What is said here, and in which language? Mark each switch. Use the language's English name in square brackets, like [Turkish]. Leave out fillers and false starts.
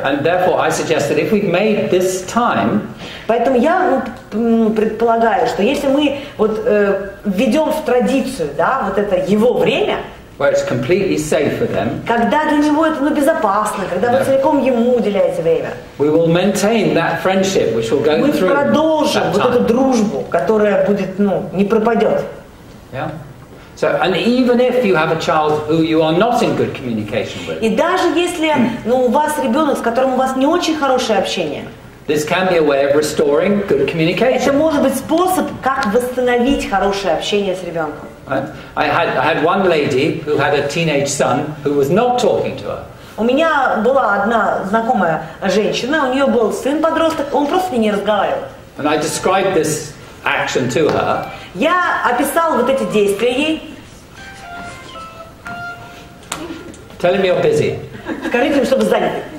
[English] And therefore I suggest that if we've made this time, [Russian] поэтому я предполагаю, что если мы введем в традицию, да, вот это его время, [English] where it's completely safe for them, [Russian] когда для него это безопасно, когда вы целиком ему уделяете время, [English] we will maintain that friendship, which will go [Russian] мы [English] through [Russian] продолжим [English] that [Russian] вот [English] time. [Russian] эту дружбу, которая будет, не пропадет. [English] Yeah. So, and even if you have a child who you are not in good communication with, [Russian] и даже если, у вас ребенок, с которым у вас не очень хорошее общение, [English] this can be a way of restoring good communication. [Russian] это может быть способ, как восстановить хорошее общение с ребенком. [English] I had one lady who had a teenage son who was not talking to her. [Russian] У меня была одна знакомая женщина, у нее был сын-подросток, он просто с ней не разговаривал. [English] And I described this action to her. [Russian] Я описал вот эти действия ей. [English] Tell him you're busy. [Russian] Скажите им, чтобы заняты.